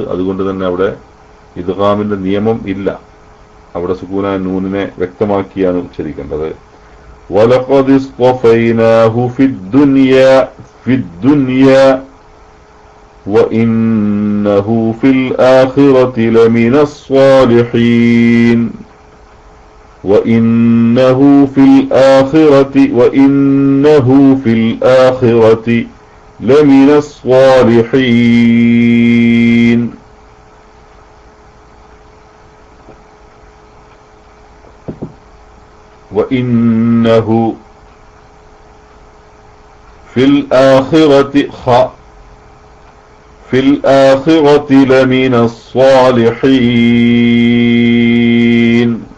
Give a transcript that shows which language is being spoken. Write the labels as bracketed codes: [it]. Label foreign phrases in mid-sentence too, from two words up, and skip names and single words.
[ml] അതുകൊണ്ട് തന്നെ അവിടെ ഇദ്ഗാമിന്റെ നിയമം ഇല്ല. അവിടെ സുക്കൂനൂനെ വ്യക്തമാക്കിയാണ് ഉച്ചരിക്കേണ്ടത്. [ar] ولقد اصطفيناه في الدنيا وإنه في الآخرة لمن الصالحين. وإنه في الآخرة لمن الصالحين. وإنه في الآخرة لمن الصالحين.